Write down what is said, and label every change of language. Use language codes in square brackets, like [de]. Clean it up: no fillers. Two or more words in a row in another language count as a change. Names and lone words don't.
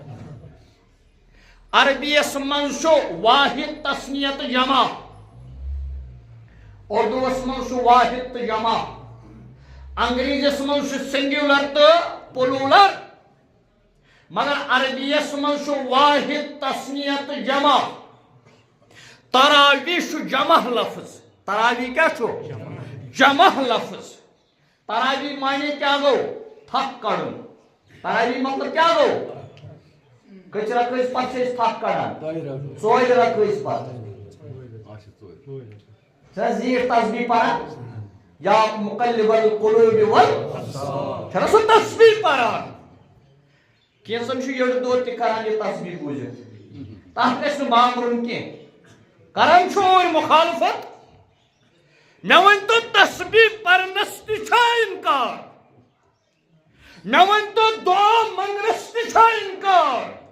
[ks] عربیس من چھُ واحد تسنیت جمع اردوس من چھُ واحد تو جمع انگریزیس من چھُ سنگیولر تو پلولر مگر عربیس من چھُ واحد تسنیت جمع تراویح چھُ جمع لفظ تراویح کیا چھُ جمع لفظ تراویح معنی کیا گو تھک کڑن تراویح مطلب کیا گو کچ رکھس پتہ چھِ تھک کڑان ژورِ رکھس پتہ زیٖٹھ تسبیح پران [ar] یا مقلب القلوب [ks] چھنا سُہ تسبیح پران کینٛژن چھُ یٔڑ دود تہِ کران یہِ تسبیح بوٗزِتھ تتھ گژھِ نہٕ بامبرُن کینٛہہ کران چھُ اور مخالفت مےٚ ؤنۍتو تسبیح پرنس تہِ چھا انکار مےٚ ؤنۍتو دعا منگنس تہِ چھا انکار